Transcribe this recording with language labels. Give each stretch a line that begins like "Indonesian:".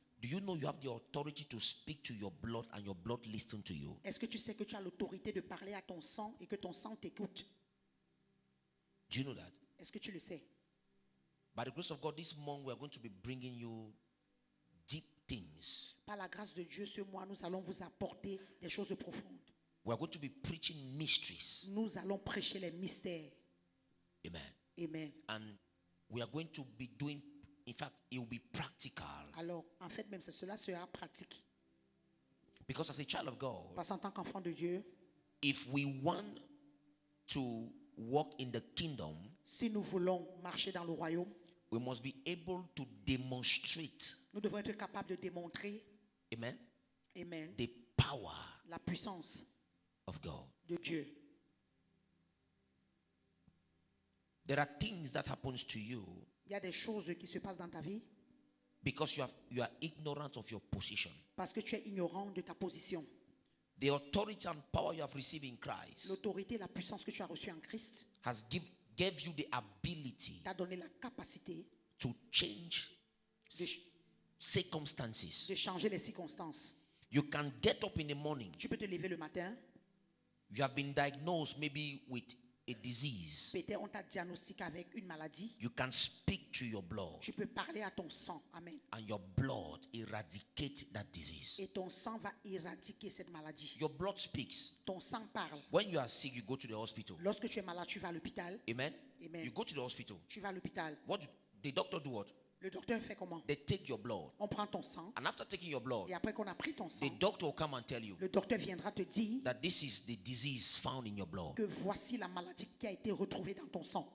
English: Do you know you have the authority to speak to your blood and your blood listen to you?
French: Est-ce que tu sais que tu as l'autorité de parler à ton sang et que ton sang t'écoute?
English: Do you know that?
French: Est-ce que tu le sais?
English: By the grace of God, this month we are going to be bringing you deep things.
French: Par la grâce de Dieu, ce mois, nous allons vous apporter des choses profondes.
English: We are going to be preaching mysteries.
French: Nous allons prêcher les mystères.
English: Amen.
French: Amen.
English: And we are going to be doing, in fact, it will be practical.
French: Alors, en fait, même cela sera pratique.
English: Because as a child of God,
French: Parce qu'en tant qu'enfant de Dieu,
English: if we want to walk in the kingdom,
French: si nous voulons marcher dans le royaume,
English: we must be able to demonstrate,
French: nous devons être capables de démontrer,
English: amen,
French: amen,
English: the power
French: la puissance
English: of God.
French: de Dieu.
English: There are things that happens to you
French: Il y a des choses qui se passent dans ta vie
English: because you are ignorant of your position.
French: parce que tu es ignorant de ta position.
English: The authority and power you have received in Christ
French: L'autorité et la puissance que tu as reçue en Christ
English: gave you the ability
French: t'a donné la capacité
English: to change
French: de,
English: circumstances.
French: de changer les circonstances.
English: You can get up in the morning.
French: Tu peux te lever le matin.
English: You have been diagnosed maybe with a disease.
French: Peut-être on t'a diagnostiqué avec une maladie.
English: You can speak to your blood
French: Tu peux parler à ton sang.
English: Amen. and your blood eradicate that disease.
French: Et ton sang va éradiquer cette maladie.
English: Your blood speaks.
French: Ton sang parle.
English: When you are sick, you go to the hospital.
French: Lorsque tu es malade, tu vas à l'hôpital.
English: Amen.
French: Amen.
English: You go to the hospital.
French: Tu vas à l'hôpital.
English: The doctor do what?
French: Le docteur fait comment?
English: They take your blood.
French: On prend ton sang.
English: And after taking your blood,
French: Et après qu'on a pris ton sang,
English: the doctor will come and tell you
French: le docteur viendra te dire
English: that this is the disease found in your blood.
French: que voici la maladie qui a été retrouvée dans ton sang.